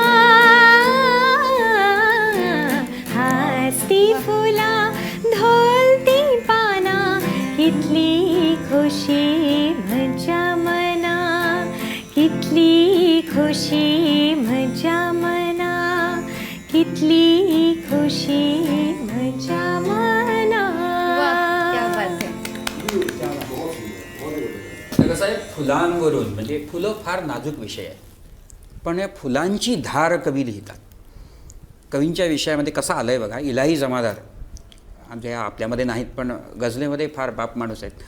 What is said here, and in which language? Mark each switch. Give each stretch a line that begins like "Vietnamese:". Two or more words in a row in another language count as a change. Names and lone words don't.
Konkani: हस्ती फुला ढोलती पाना कितली खुशी म्हज्या मना. कितली खुशी म्हज्या मना. कितली खुशी म्हज्या मना.
Marathi: तर कसं आहे, फुलांवरून म्हणजे फुलं फार नाजूक विषय आहे, पण या फुलांची धार कवी लिहितात. कवींच्या विषयामध्ये कसं आलं आहे बघा, इलाही जमादार आमच्या आपल्यामध्ये नाहीत पण गझलेमध्ये फार बाप माणूस आहेत.